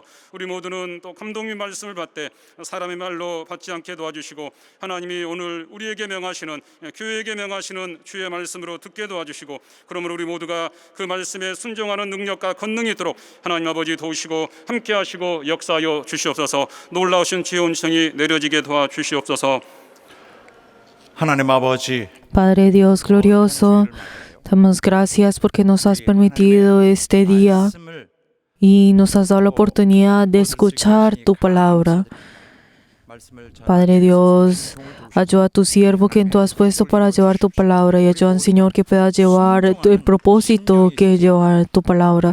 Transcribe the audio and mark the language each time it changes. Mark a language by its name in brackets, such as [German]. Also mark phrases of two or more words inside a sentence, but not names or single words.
[Korean] 우리 모두는 또 감독님 말씀을 받되 사람의 말로 받지 않게 도와주시고, 하나님이 오늘 우리에게 명하시는, 교회에게 명하시는 주의 말씀으로 듣게 도와주시고, 그러므로 우리 모두가 그 말씀에 순종하는 능력과 권능이 있도록 하나님 아버지 도우시고 함께하시고 역사하여 주시옵소서. 놀라우신 지혜의 은총이 내려지게 도와주시옵소서. 하나님 아버지, [Spanish] Padre Dios glorioso, damos gracias porque nos has permitido este día [Korean] 말씀을 [Spanish] y nos has dado la oportunidad de escuchar tu palabra. Padre Dios, ayuda a tu siervo quien tú has puesto para llevar tu palabra, y ayuda, Señor, que pueda llevar el propósito que es llevar tu palabra.